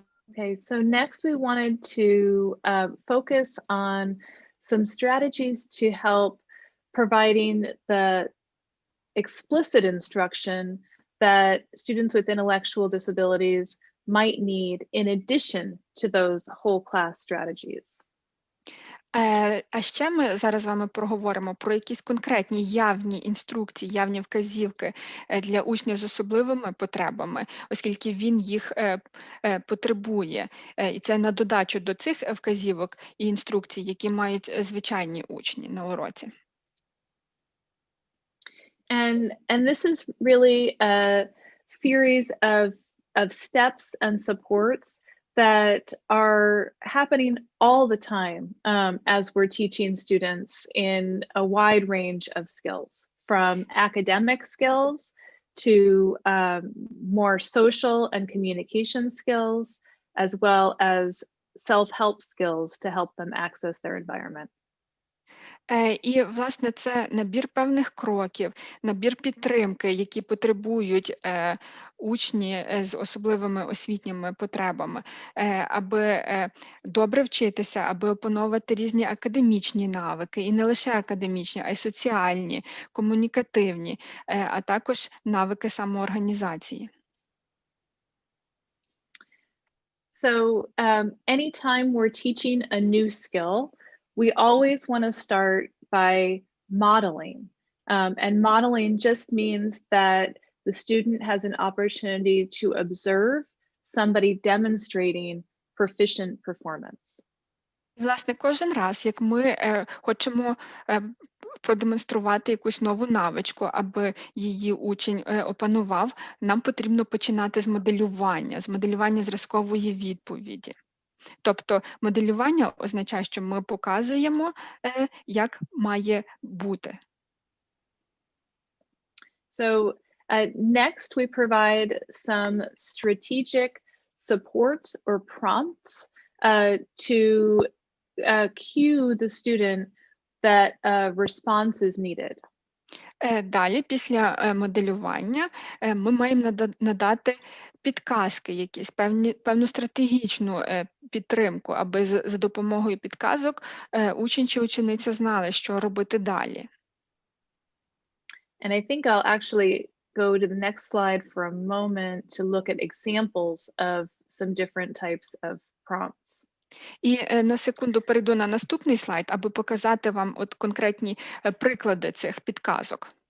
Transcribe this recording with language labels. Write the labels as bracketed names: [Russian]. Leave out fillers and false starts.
[English] Okay, so next we wanted to focus on some strategies to help providing the explicit instruction that students with intellectual disabilities might need in addition to those whole class strategies. [Ukrainian] А ще ми зараз з вами проговоримо про якісь конкретні явні інструкції, явні вказівки для учня з особливими потребами, оскільки він їх потребує. І це на додачу до цих вказівок і інструкцій, які мають звичайні учні на уроці. [English] And this is really a series of steps and supports that are happening all the time as we're teaching students in a wide range of skills, from academic skills to more social and communication skills, as well as self-help skills to help them access their environment. [Ukrainian] І, власне, це набір певних кроків, набір підтримки, які потребують учні з особливими освітніми потребами, аби добре вчитися, аби опановувати різні академічні навики, і не лише академічні, а й соціальні, комунікативні, а також навики самоорганізації. [English] So anytime we're teaching a new skill, we always want to start by modeling. And modeling just means that the student has an opportunity to observe somebody demonstrating proficient performance. [Ukrainian] Власне, кожен раз, як ми хочемо продемонструвати якусь нову навичку, аби її учень опанував, нам потрібно починати з моделювання зразкової відповіді. Тобто моделювання означає, що ми показуємо, як має бути. [English] So next we provide some strategic supports or prompts to cue the student that a response is needed. [Ukrainian] Далі, після моделювання, ми маємо надати підказки якісь, певну стратегічну підтримку, аби за допомогою підказок учень чи учениця знали, що робити далі. [English] And I think I'll actually go to the next slide for a moment to look at examples of some different types of prompts. [Ukrainian] І на секунду перейду на наступний слайд, аби показати вам от конкретні приклади цих підказок.